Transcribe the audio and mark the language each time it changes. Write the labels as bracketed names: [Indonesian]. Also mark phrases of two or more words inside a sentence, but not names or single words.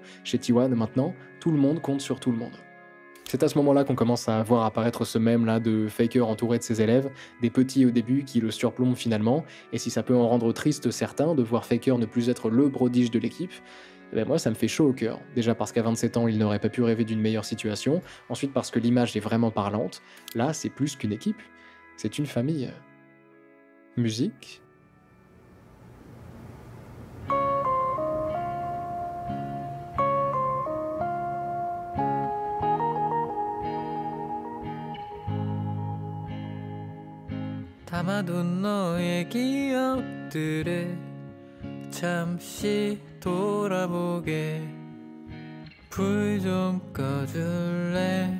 [French] Chez T1, maintenant, tout le monde compte sur tout le monde. C'est à ce moment-là qu'on commence à voir apparaître ce mème-là de Faker entouré de ses élèves, des petits au début qui le surplombent finalement, et si ça peut en rendre triste certains de voir Faker ne plus être le prodige de l'équipe, moi ça me fait chaud au cœur. Déjà parce qu'à 27 ans il n'aurait pas pu rêver d'une meilleure situation, ensuite parce que l'image est vraiment parlante, là c'est plus qu'une équipe, c'est une famille. Musique ? [Korean] 담아둔 너의 기억들에 잠시 돌아보게 불 좀 꺼줄래